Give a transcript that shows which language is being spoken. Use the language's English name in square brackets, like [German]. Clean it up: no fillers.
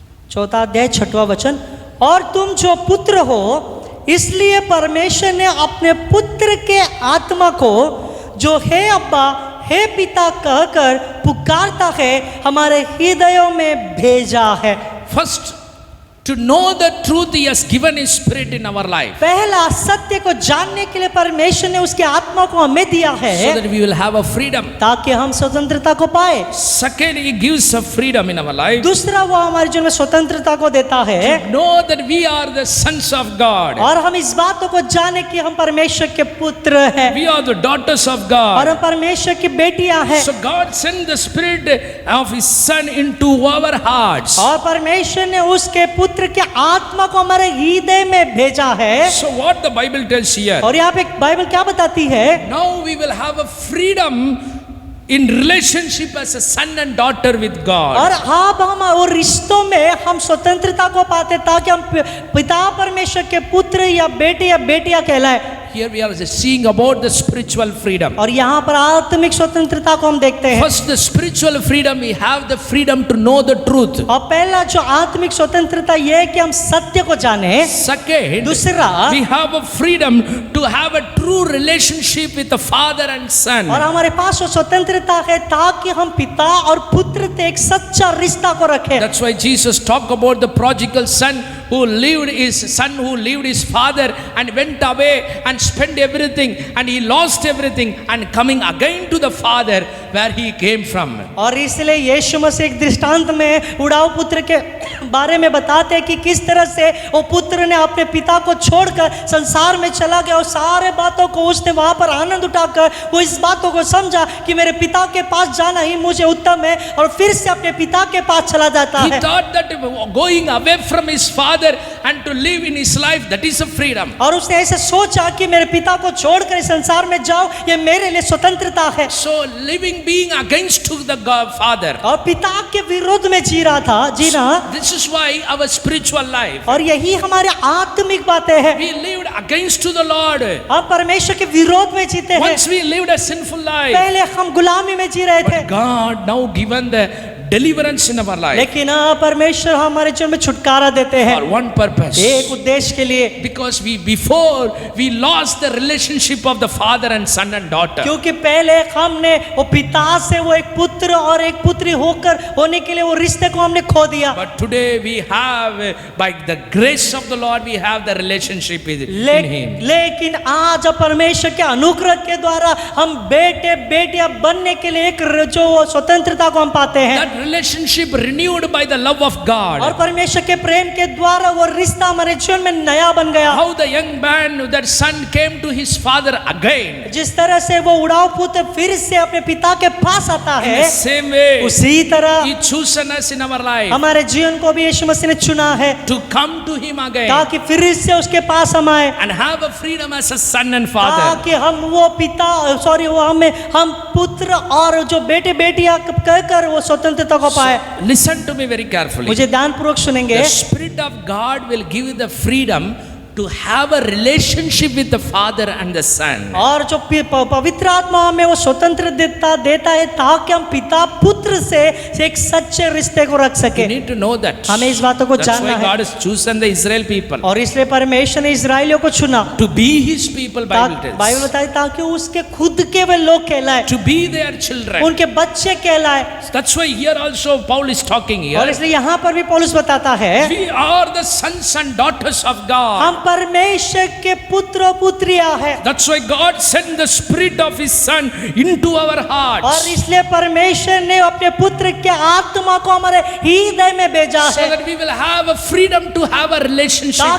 [Hindi] चौथा अध्याय 6वां वचन, और तुम जो पुत्र हो इसलिए परमेश्वर ने अपने पुत्र के आत्मा को जो है अब्बा हे पिता कहकर पुकारता है हमारे हृदयों में भेजा है। [English] First, to know the truth, He has given His Spirit in our life, [Hindi] पहला सत्य को जानने के लिए परमेश्वर ने उसके आत्मा को हमें दिया [English] so [Hindi] है [English] that we will have a freedom. [Hindi] ताकि हम स्वतंत्रता को पाए। [English] Second, He gives a freedom in our life. [Hindi] दूसरा वो हमारे जीवन में स्वतंत्रता को देता है [English] Know that we are the sons of God. [Hindi] और हम इस बातों को जाने कि हम परमेश्वर के पुत्र हैं [English] We are the daughters of [Hindi] और [English] God. [Hindi] हम परमेश्वर की बेटियां हैं। [English] So God sent the Spirit of His Son into our hearts. [Hindi] और परमेश्वर ने उसके पुत्र के आत्मा को हमारे हृदय में भेजा है। [English] So what the Bible tells here? [Hindi] और यहाँ पे बाइबल क्या बताती है? [English] Now we will have a freedom in relationship as a son and daughter with God. [Hindi] और अब हम और रिश्तों में हम स्वतंत्रता को पाते ताकि हम पिता परमेश्वर के पुत्र या बेटे या बेटियां कहलाए। [English] Here we are seeing about the spiritual freedom. [Hindi] और यहाँ पर आत्मिक स्वतंत्रता को हम देखते हैं। [English] First, the spiritual freedom, we have the freedom to know the truth. [Hindi] और पहला जो आत्मिक स्वतंत्रता ये है कि हम सत्य को जाने। [English] Second, [Hindi] दूसरा, [English] we have a freedom to have a true relationship with the father and son. [Hindi] और हमारे पास वो स्वतंत्रता है ताकि हम पिता और पुत्र से एक सच्चा रिश्ता को रखें। [English] That's why Jesus talked about the prodigal son who lived his father and went away and spent everything and he lost everything and coming again to the father where he came from. [Hindi] और इसलिए यीशु मसीह एक दृष्टांत में उड़ाऊ पुत्र के बारे में बताते हैं कि किस तरह से वो पुत्र ने अपने पिता को छोड़कर संसार में चला गया और सारे बातों को उसने वहां पर आनंद उठाकर वो इस बातों को समझा कि मेरे पिता के पास जाना ही मुझे उत्तम है, और फिर से अपने पिता के पास चला जाता [English] He [Hindi] है। [English] thought that going away from his father and to live in his life, that is a freedom. [Hindi] और उसने ऐसे सोचा कि मेरे पिता को छोड़कर इस संसार में जाओ, ये मेरे लिए स्वतंत्रता है। [English] So living being against to the father. [Hindi] और पिता के विरोध में जी रहा था, जीना। [English] This is why our spiritual life, [Hindi] और यही हमारे आत्मिक बातें हैं। [English] we lived against to the Lord. [Hindi] हम परमेश्वर के विरोध में जीते हैं। [English] Once we lived a sinful life, [Hindi] पहले हम गुलामी में जी रहे थे, [English] but God now given the deliverance in our life [Hindi] लेकिन परमेश्वर हमारे जीवन में छुटकारा देते हैं [English] for one purpose. [Hindi] एक उद्देश्य के लिए। [English] Because before we lost the relationship of the father and son and daughter. [Hindi] क्योंकि पहले हमने वो पिता से वो एक पुत्र और एक पुत्री होकर होने के लिए वो रिश्ते को हमने खो दिया। [English] But today we have, by the grace of the Lord, we have the relationship in Him. [Hindi] लेकिन आज परमेश्वर के अनुग्रह के द्वारा हम बेटे बेटियां बनने के लिए एक जो स्वतंत्रता को हम पाते हैं। [English] That relationship renewed by the love of God. [Hindi] और परमेश्वर के प्रेम के द्वारा वो रिश्ता हमारे जीवन में नया बन गया। [English] How the young man, that son, came to his father again. [Hindi] जिस तरह से वो उड़ाऊ पुत्र फिर से अपने पिता के पास आता [English] In [Hindi] है, [English] the same way, [Hindi] उसी तरह [English] He chosen us in our life [Hindi] हमारे जीवन को भी यीशु मसीह ने चुना है [English] to come to Him again [Hindi] ताकि फिर से उसके पास हम आए, [English] and have a freedom as a son and father. [Hindi] ताकि हम वो पिता हम पुत्र और जो बेटे बेटियां कहकर वो स्वतंत्रता को पाए। [English] Listen to me very carefully. [Hindi] मुझे ध्यानपूर्वक सुनेंगे। [English] The Spirit of God will give you the freedom to have a relationship with the father and the son. [Hindi] और जो पवित्र आत्मा हमें वो स्वतंत्र देता है ताकि हम पिता पुत्र से एक सच्चे रिश्ते को रख [English] You [Hindi] सके। [English] need to know that. [Hindi] हमें इस बातों को [English] That's [Hindi] जानना [English] why [Hindi] है [English] God has chosen the Israel people [Hindi] और इसलिए परमेश्वर ने इजराइलियों को चुना, [English] to be His people. Bible [Hindi] Bible [English] tells [Hindi] बताए ताकि उसके खुद के वे लोग कहलाए, [English] to be their children. [Hindi] उनके बच्चे कहलाए। [English] That's why here also Paul is talking [Hindi] और [English] here. [Hindi] इसलिए यहाँ पर भी पौलुस बताता है [English] We are the sons and daughters of God. [Hindi] हम परमेश्वर के पुत्र पुत्रियां हैं। [English] That's why God sent the Spirit of His Son into our [Hindi] और [English] hearts, [Hindi] इसलिए परमेश्वर ने अपने पुत्र के आत्मा को हमारे हृदय में भेजा [English] so [Hindi] है [English] that we will have a freedom to have a relationship with